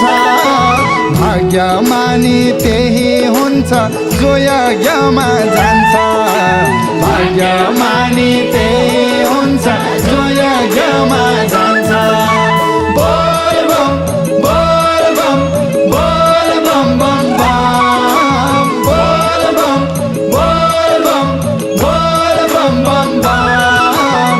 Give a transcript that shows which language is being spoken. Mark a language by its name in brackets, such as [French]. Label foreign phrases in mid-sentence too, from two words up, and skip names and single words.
[Nepali] भाग्यमानी त्यही हुन्छ जो यज्ञमा जान्छ, भाग्यमानी त्यही हुन्छ जो यज्ञमा जान्छ। [Hindi] बोल बम बोल बम बोल बम बम बम, बोल बम बोल बम बोल बम बम बम।